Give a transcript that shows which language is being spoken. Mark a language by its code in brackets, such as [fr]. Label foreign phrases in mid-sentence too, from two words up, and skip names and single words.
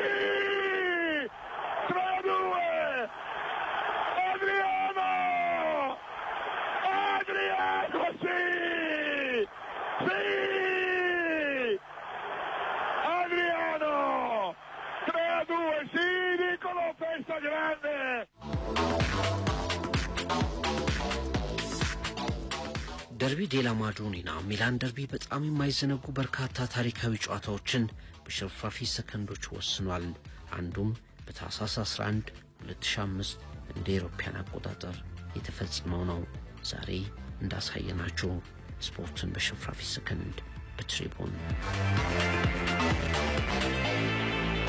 [it] 3-2! Adriano! Sì! Sì! Adriano! 3-2, sì, dicono festa grande! [am] ደርቢ ዴላ ማዶኒና ሚላን ደርቢ በጣም የማይዘነጉ በርካታ ታሪካዊ ጨዋታዎችን በሽርፍራፊ ሰከንዶች ወስኗል። አንዱም በታህሳስ 11 2005 እንደ አውሮፓውያን አቆጣጠር የተፈጸመው ነው። ዛሬ እንዳሳየናችሁ ስፖርትን በሽርፍራፊ ሰከንድ በትሪቡን